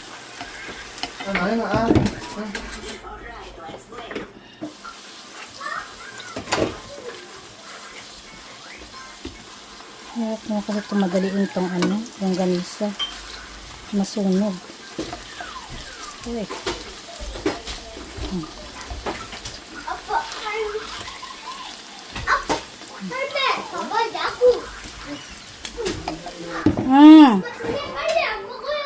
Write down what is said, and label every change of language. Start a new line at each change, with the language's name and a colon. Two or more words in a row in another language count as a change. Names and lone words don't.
Filipino: Hirap nga kasi ito madaliin tong ano, longganisa. Masunog. Uy.
Korean: 아빠 할매 봐봐 야구. 근데 빨리 안 먹어요.